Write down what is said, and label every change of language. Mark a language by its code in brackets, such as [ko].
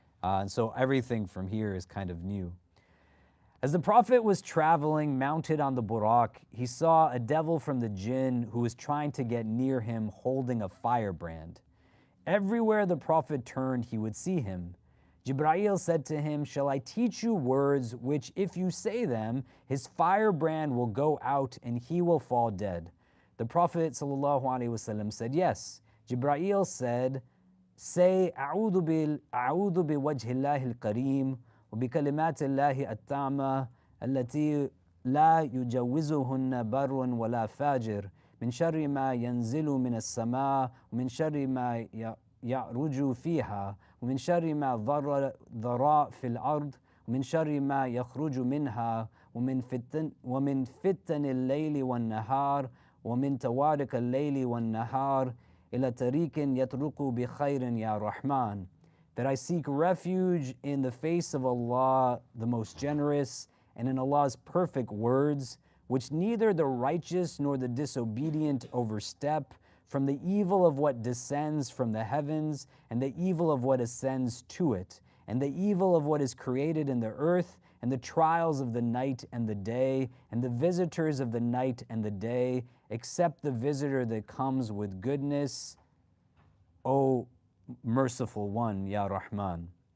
[en] And so everything from here is kind of new. As the Prophet was traveling mounted on the Buraq, he saw a devil from the jinn who was trying to get near him holding a firebrand. Everywhere the Prophet turned, he would see him. Jibreel said to him, shall I teach you words which, if you say them, his firebrand will go out and he will fall dead? The Prophet ﷺ said, yes. Jibreel said, say, [ar] أعوذ بوجه الله الكريم وبكلمات الله التامة التي لا يجوزهن بر ولا فاجر من شر ما ينزل من السماء ومن شر ما يعرج فيها ومن شر ما ضراء في الأرض ومن شر ما يخرج منها ومن فتن الليل والنهار ومن توارق الليل والنهار إلى طريق يطرق بخير يا رحمن. [en] That I seek refuge in the face of Allah, the most generous, and in Allah's perfect words, which neither the righteous nor the disobedient overstep, from the evil of what descends from the heavens, and the evil of what ascends to it, and the evil of what is created in the earth, and the trials of the night and the day, and the visitors of the night and the day, except the visitor that comes with goodness, O merciful one, Ya Rahman.